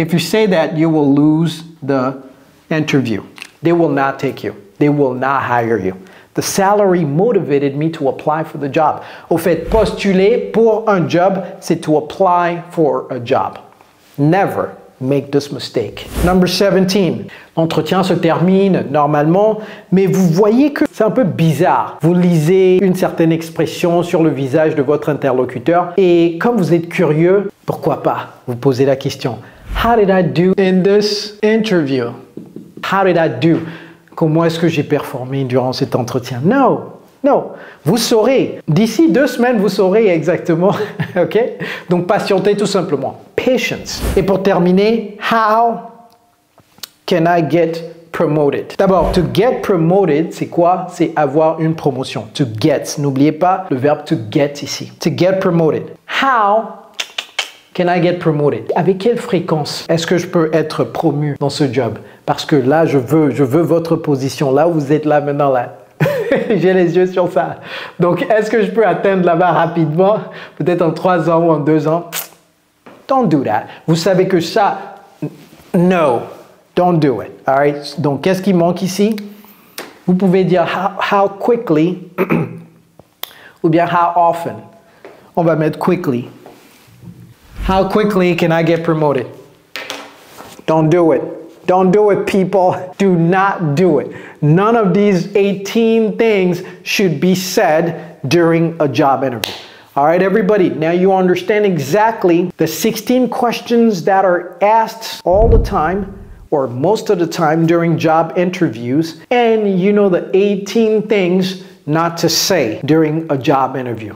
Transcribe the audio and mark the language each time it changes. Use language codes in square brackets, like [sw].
[en] If you say that, you will lose the interview. They will not take you. They will not hire you. The salary motivated me to apply for the job. [fr] Au fait, postuler pour un job, c'est [en] to apply for a job. Never make this mistake. Number 17. [fr] L'entretien se termine normalement, mais vous voyez que c'est un peu bizarre. Vous lisez une certaine expression sur le visage de votre interlocuteur et comme vous êtes curieux, pourquoi pas vous posez la question. [en] How did I do in this interview? How did I do? [fr] Comment est-ce que j'ai performé durant cet entretien? [en] No. [fr] Non, vous saurez. D'ici 2 semaines, vous saurez exactement. Ok? Donc, patientez tout simplement. Patience. Et pour terminer, [en] how can I get promoted? [fr] D'abord, [en] to get promoted, [fr] c'est quoi? C'est avoir une promotion. To get. N'oubliez pas le verbe to get ici. [en] To get promoted. How can I get promoted? [fr] Avec quelle fréquence est-ce que je peux être promu dans ce job? Parce que là, je veux votre position. Là, vous êtes là maintenant, là. J'ai les yeux sur ça. Donc, est-ce que je peux atteindre là-bas rapidement? Peut-être en 3 ans ou en 2 ans? [en] Don't do that. [fr] Vous savez que ça, [en] no, don't do it. All right? [fr] Donc, qu'est-ce qui manque ici? Vous pouvez dire how quickly ou bien how often. On va mettre quickly. [en] How quickly can I get promoted? Don't do it. Don't do it, people. Do not do it. None of these 18 things should be said during a job interview. All right, everybody, now you understand exactly the 16 questions that are asked all the time or most of the time during job interviews, and you know the 18 things not to say during a job interview.